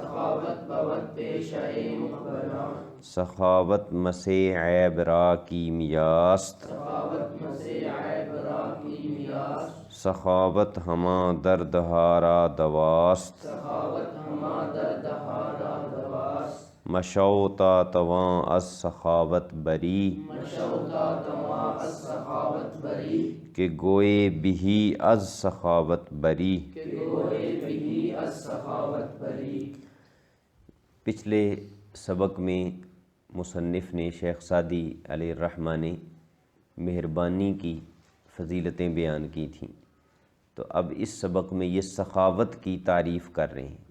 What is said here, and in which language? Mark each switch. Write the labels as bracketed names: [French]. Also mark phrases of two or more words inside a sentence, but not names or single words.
[Persian] سخاوت مس عیب را کیمیاست، سخاوت ہمہ درد ہا را دواست، مشو تا تواں از سخاوت بری، کہ گوئے بہی از سخاوت بری۔ [Urdu] پچھلے سبق میں مصنف نے، شیخ سعدی علیہ الرحمہ نے مہربانی کی فضیلتیں بیان کی تھیں، تو تو اب اس سبق میں یہ سخاوت کی تعریف کر رہے ہیں۔